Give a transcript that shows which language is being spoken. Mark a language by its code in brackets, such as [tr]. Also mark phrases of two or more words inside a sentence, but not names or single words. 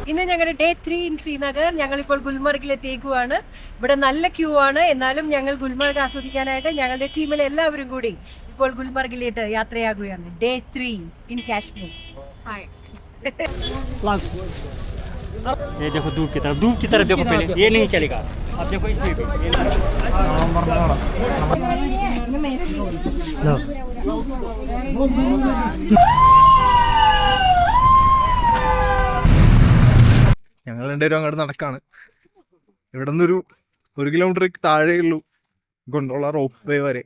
[ml] ഞങ്ങളുടെ [en] day 3 in [ml] ശ്രീനഗർ. ഞങ്ങളിപ്പോൾ ഗുൽമർഗിൽ എത്തിയേക്കുവാണ്. ഇവിടെ നല്ല ക്യൂ ആണ്. എന്നാലും ഞങ്ങൾ ഗുൽമർഗ് ആസ്വദിക്കാനായിട്ട് ഞങ്ങളുടെ ടീമിലെ എല്ലാവരും കൂടി ഇപ്പോൾ ഗുൽമർഗിലേക്ക് യാത്രയാകുകയാണ്. [en] Day 3 in Kashmir. [hi] ये देखो धूप की तरफ देखो पहले, ये नहीं चलेगा. अब देखो इसमें भी [ml] ഞങ്ങൾ രണ്ടുപേരും അങ്ങോട്ട് നടക്കാണ്. ഇവിടെ നിന്നൊരു 1 കിലോമീറ്റർ താഴെയുള്ളൂ [en] gondola rope way [ml] വരെ.